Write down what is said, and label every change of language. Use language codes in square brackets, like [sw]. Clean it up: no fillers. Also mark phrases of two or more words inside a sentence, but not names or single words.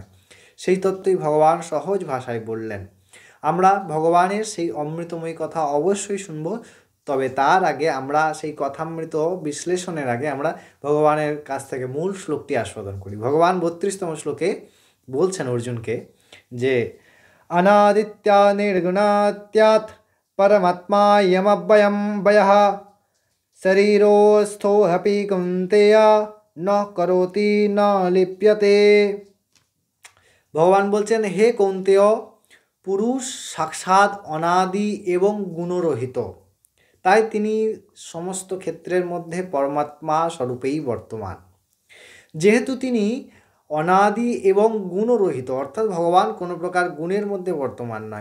[bn] সেই তত্ত্বই ভগবান সহজ ভাষায় বললেন। আমরা ভগবানের সেই অমৃতময়ী কথা অবশ্যই শুনব, তবে তার আগে আমরা সেই কথামৃত বিশ্লেষণের আগে আমরা ভগবানের কাছ থেকে মূল শ্লোকটি আস্বাদন করি। ভগবান 32তম শ্লোকে বলছেন অর্জুনকে যে [sa] अनादित्या निर्गुणात्यात् परमात्मायमव्ययं वयः शरीरोऽस्थोऽपि कौन्तेय न करोति न लिप्यते। [bn] ভগবান বলছেন, হে কৌন্তেয়, পুরুষ সাক্ষাৎ অনাদি এবং গুণরহিত, তাই তিনি সমস্ত ক্ষেত্রের মধ্যে পরমাত্মা স্বরূপেই বর্তমান। যেহেতু তিনি অনাদি এবং গুণরহিত, অর্থাৎ ভগবান কোনো প্রকার গুণের মধ্যে বর্তমান নয়।